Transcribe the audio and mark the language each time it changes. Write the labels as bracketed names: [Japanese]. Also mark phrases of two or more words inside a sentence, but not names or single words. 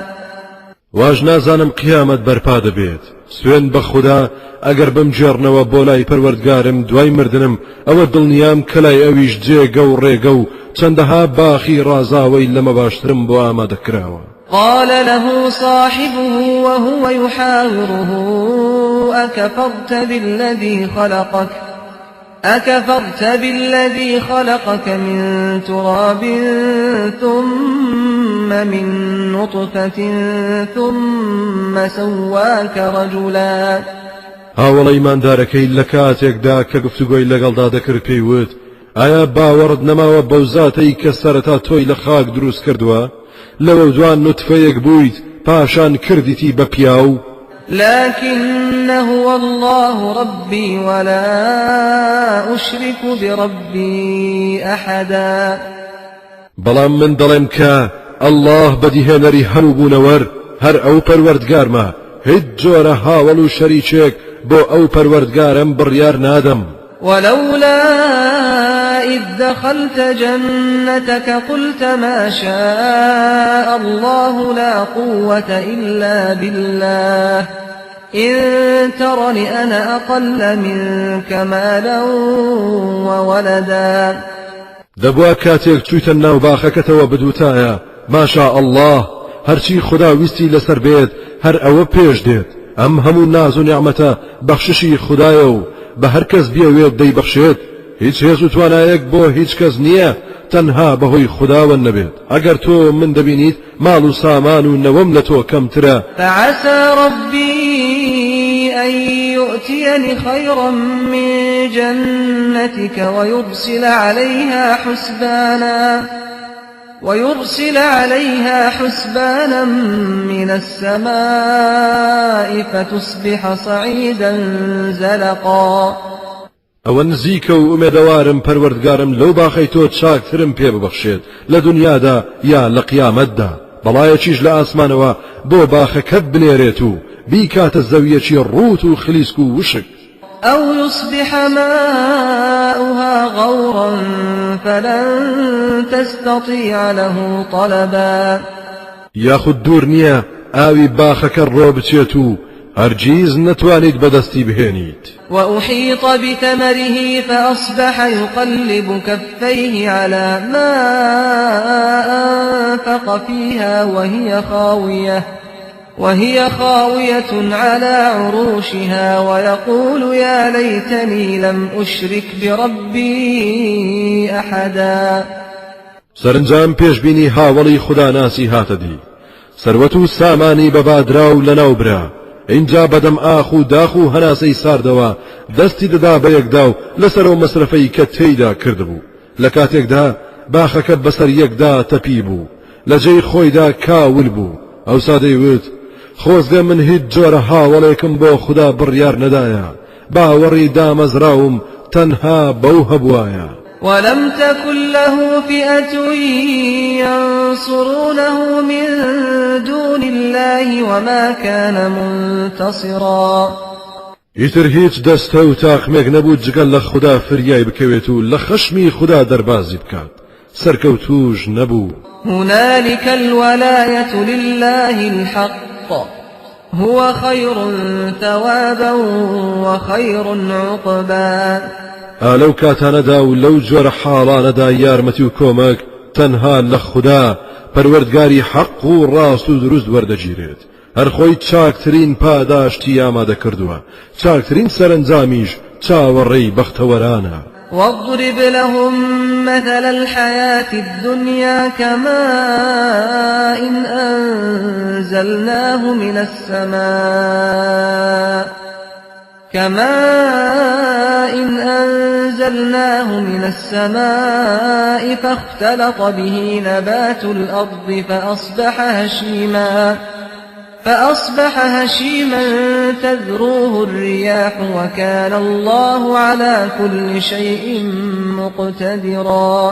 [Central Kurdish] واژ نازانم قیامەت بەرپا دەبێت سوێن بە خوددا ئەگەر بمجێڕنەوە بۆ لای پەروەردگارم دوای مردنم ئەوە دڵنیام کە لای ئەویش جێگە و ڕێگە و چەندەها باخی ڕازاوەی لەمە باشترم بۆ ئامادەکراوە [Arabic] قال له صاحبه وهو يحاوره أكفرت بالذي خلقك من تراب ثم من نطفة ثم سواك رجلا [Central Kurdish] هاوڵە ئیماندارەکەی لە کاتێکدا کە گفتوگۆی لەگەڵدا دەکرد پێی وت ئایا باوەڕت نەماوە بەو زاتەی کە سەرەتا تۆی لە خاک دروست کردووە لەوە دوان نوتفەیەک بوویت پاشان کردیتی بە پیاو [Arabic] لكن هو الله ربي ولا أشرك بربي أحدا [Central Kurdish] بەڵام من دەڵێم کە ئەڵڵاه بەدیهێنەری هەموو بوونەوەر هەر ئەو پەروەردگارمە هیچ جۆرە هاوڵ و شەریکێک بۆ ئەو پەروەردگارم بڕیار نادەم. [Arabic] ولولا إذ دخلت جنتك قلت ما شاء الله لا قوة إلا بالله إن ترني أنا أقل منك مالا وولدا. [Central Kurdish] دەبووە کاتێک چوویتە ناو باخەکەتەوە بدوتایە [Arabic] ماشاء الله [Central Kurdish] هەرچی خدا ویستی لەسەر بێت هەر ئەوە پێش دێت. ئەم هەموو ناز و نیعمەتە بەخششی خدایە و بە هەر کەس بیەوێت دەیبەخشێت. هیچ هێز و توانایەک بۆ هیچ کەس نییە تەنها بەهۆی خداوەند نەبێت. ئەگەر تۆ من دەبینیت ماڵ و سامان و نەوەم لە تۆ کەمترە. [Arabic] فعسى ربي أن يؤتيني خيرا من جنتك ويرسل عليها حسبانا من السماء فتصبح صعيدا زلقا. [Central Kurdish] ئەوە نزیکە و ئومێدەوارم پەروەردگارم لەو باخەی تۆ چاکترم پێ ببەخشێت لە دنیادا یا لە قیامەتدا. بەڵایەکیش لە ئاسمانەوە بۆ باخەکەت بنێرێت و بیکاتە زەویەکی ڕوت و خلیسک و وشک. [Arabic] أو يصبح ماؤها غورا فلن تستطيع له طلبا. [Central Kurdish] یاخود دوور نییە ئاوی باخەکە ڕۆ بچێت و هەرگیز نەتوانیت بەدەستی بهێنیت. [Arabic] وأحيط بثمره فأصبح يقلب كفيه على ما أنفق فيها وهي خاوية على عروشها ويقول يا ليتني لم أشرك بربي أحدا. [Central Kurdish] سەرنجام پێشبینی هاوڵی خوداناسی هاتەدی. سەروەت و سامانی بەبادراو لەناو برا. اینجا بەدەم ئاخ و داخ و هەناسەی ساردەوە دەستی دەدا بە یەکدا و لەسەرەوە مەسرفەی کە تێیدا کردبوو. لە کاتێکدا باخەکە بەسەر یەکدا تەپی بوو. لە جێی خۆیدا کاول بوو. ئەوسا دەیوت خۆزگە من هیچ جۆرە هاوڵێکم بۆ خوددا بڕیار نەدایە. باوەڕی دامەزراوم تەنها بەو هەبوایە. [Arabic] ولم تكن له فئة ينصرونه من دون الله وما كان منتصرا. [Central Kurdish] ئیتر هیچ دەستە و تاقمێک نەبوو جگەل لە خوددا فریای بکەوێت و لە خەشمی خوددا دەربازی بکات. سەرکەوتوش نەبوو. [Arabic] هنالك الولاية لله الحق هو خير ثوابا وخير عقبا. [Central Kurdish] لەو کاتانەدا و لەو جۆرە حاڵانەدا یارمەتی و کۆمەک تەنها لە خوددا پەروەردگاری حەق و ڕاست و دروست وەردەگیرێت. هەر خۆی چاکترین پاداشتی ئامادە کردووە. چاکترین سەرنجامیش چاوەڕێی بەختەوەرانە. [Arabic] واضرب لهم مثل الحياة الدنيا كماء أنزلناه من السماء فاختلط به نبات الأرض فأصبح هشيما تذروه الرياح وكان الله على كل شيء مقتدرا.